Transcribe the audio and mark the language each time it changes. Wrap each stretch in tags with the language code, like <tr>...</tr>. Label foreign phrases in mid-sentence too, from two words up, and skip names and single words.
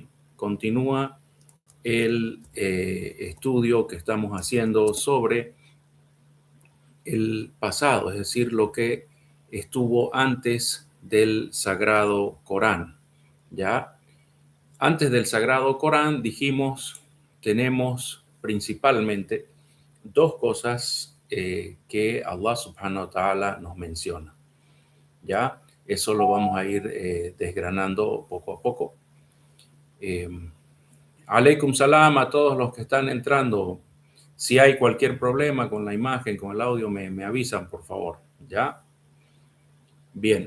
<es>Continúa el estudio que estamos haciendo sobre el pasado, es decir, lo que estuvo antes del Sagrado Corán, ¿ya? Antes del Sagrado Corán, dijimos, tenemos principalmente dos cosas que Allah</es> <ar>سبحانه وتعالى</ar> <es>nos menciona. ¿Ya? Eso lo vamos a ir desgranando poco a poco.</es> <ar>عليكم السلام</ar> <es>a todos los que están entrando. Si hay cualquier problema con la imagen, con el audio, me avisan, por favor. ¿Ya? Bien.</es>